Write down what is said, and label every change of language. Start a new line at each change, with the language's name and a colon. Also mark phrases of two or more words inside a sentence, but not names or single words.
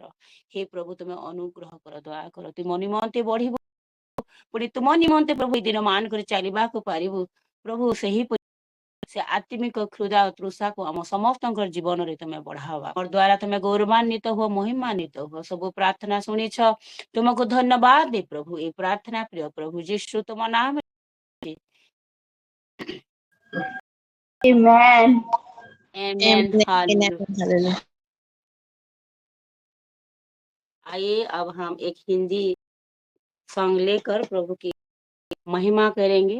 Odia: ହେ ପ୍ରଭୁ ତୁମେ ଅନୁଗ୍ରହ କର, ଦୟା କର, ତୁମ ନିମନ୍ତେ ବଢିବୁ ପୁଣି ତୁମ ନିମନ୍ତେ ପ୍ରଭୁ ଏ ଦିନ ମାନ କରି ଚାଲିବାକୁ ପାରିବୁ ପ୍ରଭୁ। ସେହିପରି ସେ ଆତ୍ମିକ କ୍ଷୁଧା ଓ ତୃଷାକୁ ଆମ ସମସ୍ତଙ୍କର ଜୀବନରେ ତୁମେ ବଢାଇବା ଦ୍ୱାରା ତୁମେ ଗୌରବାନ୍ୱିତ ହୁଅ, ମହିମାନ୍ୱିତ ହୁଅ। ସବୁ ପ୍ରାର୍ଥନା ଶୁଣିଛ, ତୁମକୁ ଧନ୍ୟବାଦ ଦେ ପ୍ରଭୁ। ଏ ପ୍ରାର୍ଥନା ପ୍ରିୟ ପ୍ରଭୁ ଯୀଶୁ ତୁମ ନାମ। Amen. Amen. Hallelujah. Hallelujah.
Hindi: आइए अब हम एक हिंदी सॉन्ग लेकर प्रभु की महिमा करेंगे।